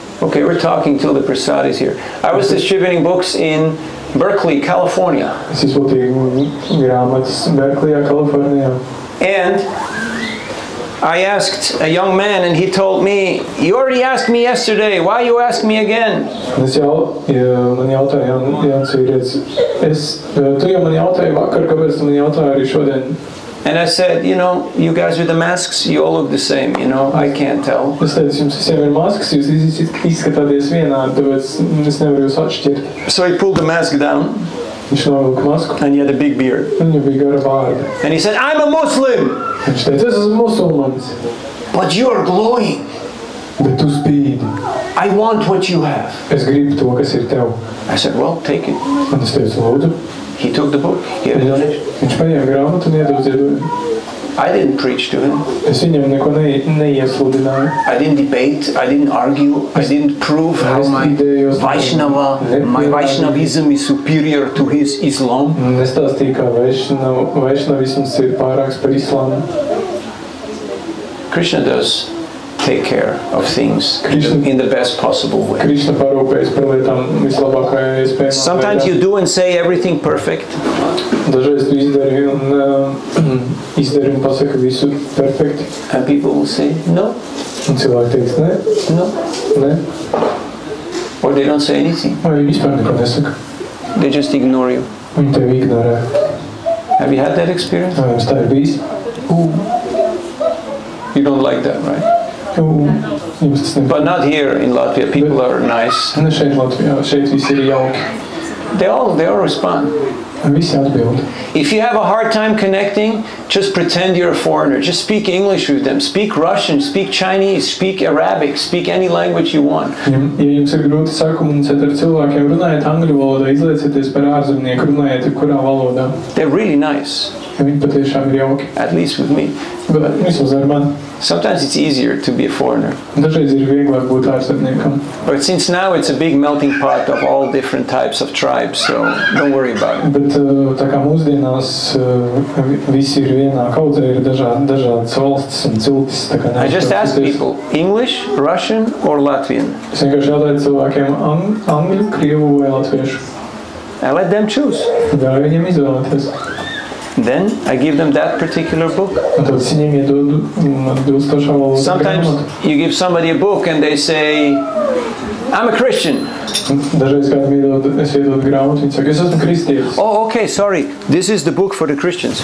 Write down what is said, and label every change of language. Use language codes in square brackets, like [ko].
[en] Okay, we're talking till the prasad is here. I was distributing books in Berkeley, California. [lv] Es izplatīju grāmatas Berklejā, Kalifornijā. [en] And I asked a young man and he told me, you already asked me yesterday, why you ask me again? [lv] Es man jautāju, Jānis vīrietis, tu jau man jautāji vakar, kāpēc tu man jautāji arī šodien? [en] And I said, you know, you guys with the masks, you all look the same, you know, I can't tell. [lv] Es teicu, jums visiem ir maskas, jūs izskatāties vienādi, tāpēc es nevaru jūs atšķirt. [en] So he pulled the mask down. [lv] Viņš novilka masku. [en] And he had a big beard. [lv] Viņam bija gara vārda. [en] And he said, I'm a Muslim. [lv] Viņš teica, es esmu musulmanis. [en] But you are glowing. [lv] Bet tu spīdi. [en] I want what you have. [lv] Es gribu to, kas ir tev. [en] I said, well, take it. [lv] Un es teicu, lūdzu. [en] He took the book. He had a donation. [lv] Viņš paņēma grāmatu un iedeva ziedojumu. [en] I didn't preach to him. [lv] Es viņam neko neiesludināju. [en] I didn't debate. I didn't argue. I didn't prove how my Vaishnavism is superior to his Islam. [lv] Nestāstīju, kā Vaishnavisms ir pārāks par islāmu. [en] Krishna does take care of things in the best possible way. [lv] Krishna parūpējas par lietām vislabākajā iespējamā. [en] Sometimes you do and say everything perfect. [lv] Dažreiz tu izdari un pasaka visu perfekti. [en] And people will say, no. [lv] Un cilvēki teiks, ne. [en] No. [lv] Ne. [en] Or they don't say anything. [lv] Vai viņi vispār neko nesaka. [en] They just ignore you. [lv] Viņi tevi ignorē. [en] Have you had that experience? [lv] Vai jums tā ir bijis? [en] You don't like that, right? [lv] Jums tas [en] But not here in Latvia. People are nice. [lv] Ne šeit Latvijā. Šeit visi ir jauki. [en] They all respond. [lv] Visi atbild. [en] If you have a hard time connecting, just pretend you're a foreigner. Just speak English with them. Speak Russian, speak Chinese, speak Arabic, speak any language you want. [lv] Ja jums ir grūti sakomunicēt ar cilvēkiem, runājiet angļu valodā, izliecieties par ārzemnieku, runājiet kurā valodā. [en] They're really nice. [lv] Viņi patiešām ir jauki. [en] At least with me. [lv] Bet vismaz ar mani. [en] Sometimes it's easier to be a foreigner. [lv] Dažreiz ir vieglāk būt ārzemniekam. [en] But since now it's a big melting pot of all different types of tribes, so don't worry about it. [lv] Bet tā kā mūsdienās visi ir vienā kaudzē, ir dažādas valstis un ciltis. [en] I just ask people, English, Russian or Latvian? [lv] Es vienkārši jautāju cilvēkiem angļu, krievu vai latviešu. [en] I let them choose. [lv] Ļauj viņiem izvēlēties. [en] Then I give them that particular book. Sometimes you give somebody a book and they say, I'm a Christian. Oh, okay, sorry. This is the book for the Christians.